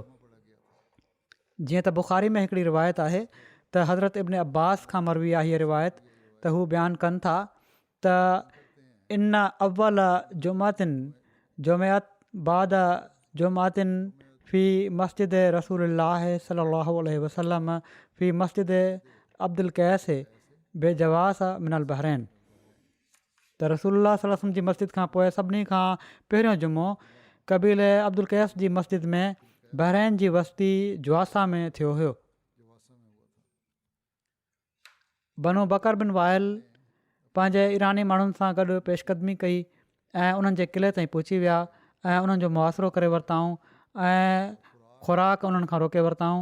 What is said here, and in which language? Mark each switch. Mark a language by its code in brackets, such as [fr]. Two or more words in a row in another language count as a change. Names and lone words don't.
[sd] जीअं त बुख़ारी में हिकिड़ी रिवायत आहे त हज़रत इब्न अब्बास खां मरवी आहे हीअ रिवायत त हू बयानु कनि था त [ar] إن أول جمعة جمعت بعد جمعة في مسجد رسول الله صلى الله عليه وسلم في مسجد عبد القيس بجواثى من البحرين [sd] त रसूलुल्लाह [ar] صلى الله عليه وسلم [sd] जी मस्जिद खां पोइ सभिनी खां पहिरियों जुमो कबीले अब्दुल कैस जी मस्जिद में बहरैन जी वस्ती जुआसा में थियो हुयो। बनु बकर बिन वाइल पंहिंजे ईरानी माण्हुनि सां गॾु पेशकदमी कई ऐं उन्हनि जे क़िले ताईं पहुची विया ऐं उन्हनि जो मुआसिरो करे वरिताऊं ऐं ख़ुराक उन्हनि खां रोके वरिताऊं।